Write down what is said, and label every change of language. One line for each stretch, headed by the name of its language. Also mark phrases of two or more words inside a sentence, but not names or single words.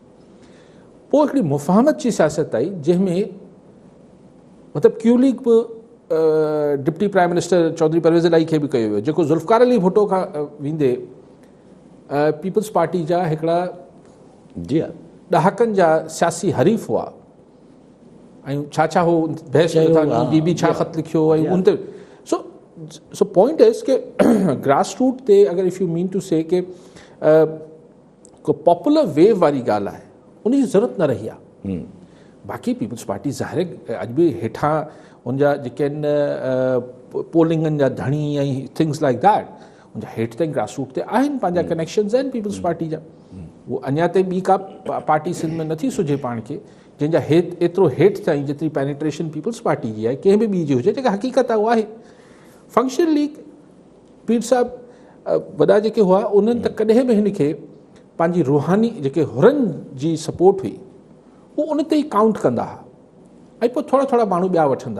Sindhi: पोइ हिकिड़ी मुफ़ाहमत जी सियासत आई जंहिंमें मतिलबु क्यू लीग बि
English: deputy prime minister
Sindhi: चौधरी परवेज़ इलाही खे बि कयो वियो, जेको ज़ुल्फ़कार अली भुट्टो खां वेंदे पीपल्स पार्टी जा हिकिड़ा ॾहाकनि जा सियासी हरीफ़ हुआ ऐं छा हो बहस कयो था बीबी छा ख़त लिखियो ऐं उन ते
English: so point is
Sindhi: के
English: grass root
Sindhi: ते अगरि
English: if you mean to say
Sindhi: के को
English: popular wave
Sindhi: वारी ॻाल्हि आहे उनजी ज़रूरत न रही आहे। बाक़ी पीपल्स पार्टी ज़ाहिर अॼु बि हेठां उनजा जेके आहिनि पोलिंगनि जा धणी ऐं
English: things like that
Sindhi: उनजा हेठि ताईं
English: grass root
Sindhi: ते आहिनि, पंहिंजा कनेक्शन्स आहिनि पीपल्स पार्टी जा। उहो अञा ताईं ॿी का पार्टी सिंध में नथी सुझे पाण खे जंहिंजा एतिरो हेठि ताईं जेतिरी पेनिट्रेशन पीपल्स पार्टी जी आहे कंहिं बि ॿी जी हुजे, जेका हक़ीक़त आहे उहा आहे। फंक्शन लीग पीर साहब वॾा जेके हुआ उन्हनि त कॾहिं बि हिन खे पंहिंजी रूहानी जेके हुरनि जी सपोर्ट हुई उहो उन ते ई काउंट कंदा हुआ ऐं पोइ थोरा थोरा माण्हू ॿिया वठंदा।